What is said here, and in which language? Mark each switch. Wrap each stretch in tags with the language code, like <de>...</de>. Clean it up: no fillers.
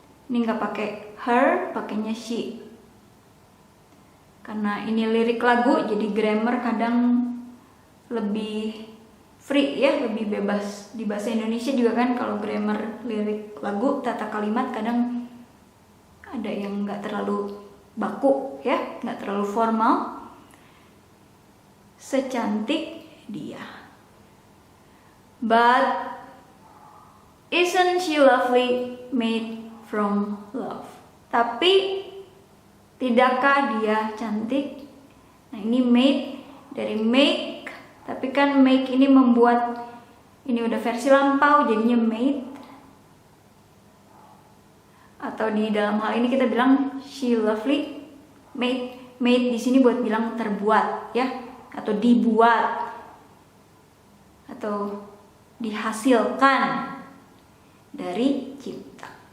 <id>Ini nggak pakai her, pakainya she. Karena ini lirik lagu, jadi grammar kadang lebih free ya, lebih bebas. Di bahasa Indonesia juga kan kalau grammar lirik lagu, tata kalimat kadang ada yang nggak terlalu baku ya, nggak terlalu formal. Secantik dia.</id> <en>But isn't she lovely, made from love? Tapi</en> <id>Tidakkah dia cantik? Nah, ini made, dari make, tapi kan make ini membuat, ini udah versi lampau jadinya made. Atau di dalam hal ini kita bilang</id> <en>she lovely.</en> <id>Made di sini buat bilang terbuat ya, atau dibuat, atau dihasilkan dari cinta.</id>